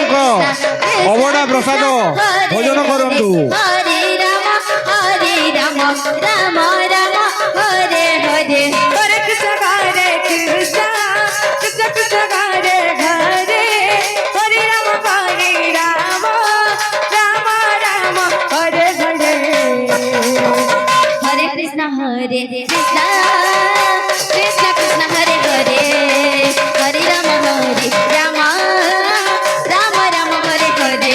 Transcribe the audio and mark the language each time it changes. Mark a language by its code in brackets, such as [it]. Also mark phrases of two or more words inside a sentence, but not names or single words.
[or] ଅବଢ଼ା ପ୍ରସାଦ ଭୋଜନ କରନ୍ତୁ। [sa] ହରେ ରାମ ରାମ ରାମ ହରେ ହରେ हरे कृष्ण कृष्ण कृष्ण कृष्ण हरे हरे हरे राम राम राम हरे हरे हरे कृष्ण कृष्ण कृष्ण हरे हरे हरे राम राम राम राम हरे हरे